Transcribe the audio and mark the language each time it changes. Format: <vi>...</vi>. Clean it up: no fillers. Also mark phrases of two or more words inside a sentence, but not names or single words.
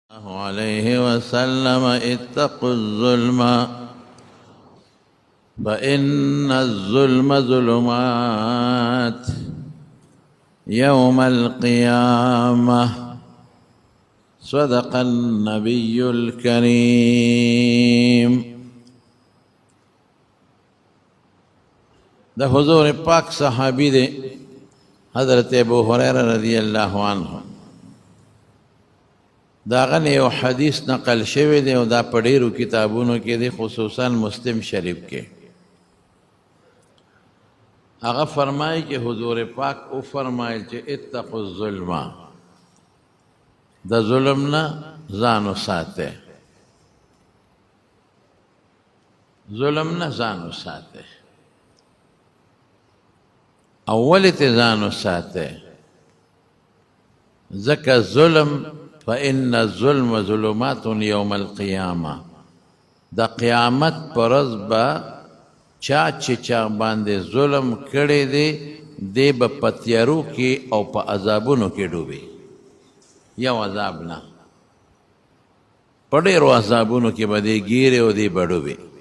<ar>الله عليه وسلم اتقوا الظلم فإن الظلم ظلمات يوم القيامة. صدق النبي الكريم.</ar> <ps>ده حضور پاک صحابی دے حضرت ابو هريره رضی اللہ عنہ. دا غنی یو حدیث نقل شوی دی او دا په ډیرو کتابونو کې دی، خصوصا مسلم شریف کې. هغه فرمایي چې حضور پاک او فرمایل چې</ps> <ar>اتقوا الظلم،</ar> <ps>د ظلم نه ځان وساته، ظلم نه ځان وساته، اول ته ځان وساته، ځکه ظلم</ps> <ar>فإن الظلم ظلمات يوم القيامة.</ar> <ps>د قیامت پر ورځ به چا چې چا باندې ظلم کړی دی دی به په تیارو کې او په عذابونو کې ډوبي. یو عذاب نه، په ډېرو عذابونو کې به دی ګیرې او دی به ډوبي.</ps>